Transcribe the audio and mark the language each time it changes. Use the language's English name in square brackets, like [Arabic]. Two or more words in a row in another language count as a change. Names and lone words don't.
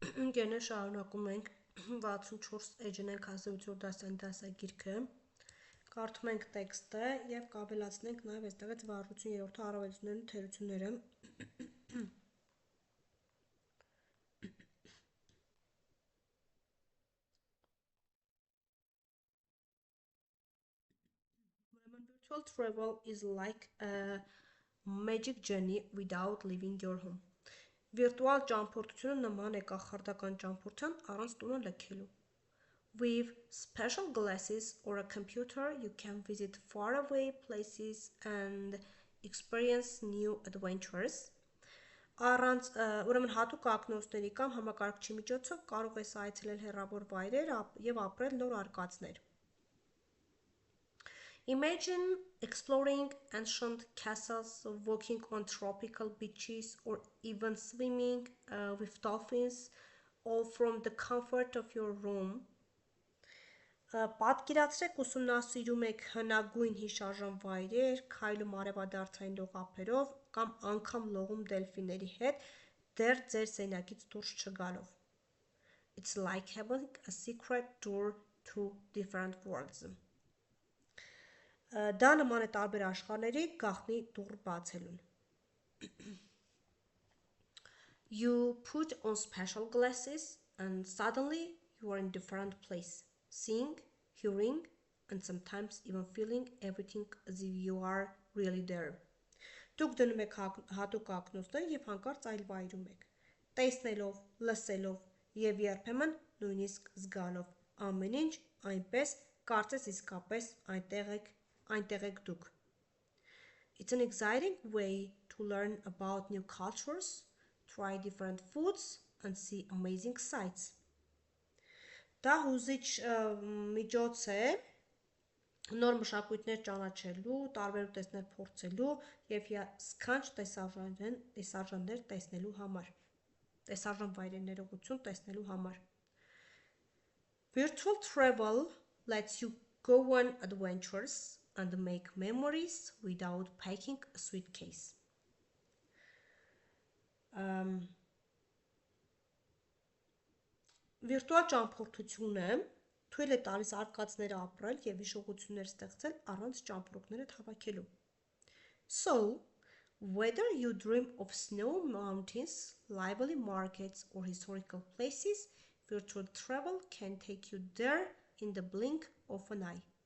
[Armenian] Ընկերներ շարունակում ենք 64 էջն ենք հասցեություն դասային դասագիրքը, կարդում ենք տեքստը և կավելացնենք նաև այստեղից վարժություն երրորդը առավելություններն ու թերությունները։ [English] Virtual travel is like a magic journey without leaving your home. [Armenian] Վիրտուալ ճամփորդությունը նման է կախարդական ճամփորդության առանց տունը լքելու։ [English] With special glasses or a computer, you can visit faraway places and experience new adventures. [Armenian] Առանց ուրեմն հատուկ ակնոցների կամ համակարգչի միջոցով կարող ես այցելել հեռավոր վայրեր եւ ապրել նոր արկածներ։ [English] Imagine exploring ancient castles, walking on tropical beaches, or even swimming with dolphins, all from the comfort of your room. [Armenian] Պատկերացրեք ուսումնասիրում եք հնագույն հիշարժան վայրեր, քայլում արևադարձային լողափերով կամ անգամ լողում դելֆինների հետ, դեռ ձեր սենյակից դուրս չգալով։ [English] It's like having a secret door to different worlds. [Armenian] Դա նման է տարբեր աշխարհների գաղտնի դուռ բացելուն։ [English] You put on special glasses and suddenly you are in different place, seeing, hearing, and sometimes even feeling everything as if you are really there. [Armenian] Դուք դնում եք հատուկ ակնոցներ եւ հանկարծ այլ վայրում եք, տեսնելով, լսելով եւ երբեմն նույնիսկ զգալով ամեն ինչ այնպես, կարծես իսկապես այնտեղ եք դուք։ [English] It's an exciting way to learn about new cultures, try different foods and see amazing sights. [Armenian] Դա հուզիչ միջոց է նոր մշակույթներ ճանաչելու, տարբեր ուտեստներ փորձելու եւ սքանչ տեսարժաններ տեսնելու համար։ Տեսարժան վայրեներողություն տեսնելու համար։ [English] Virtual travel lets you go on adventures and make memories without packing a suitcase. [Armenian] Վիրտուալ ճամփորդությունը թույլ է տալիս արկածները ապրել եւ հիշողություններ ստեղծել առանց ճամպրուկները հավաքելու։ [English] So, whether you dream of snow mountains, lively markets or historical places, virtual travel can take you there in the blink of an eye.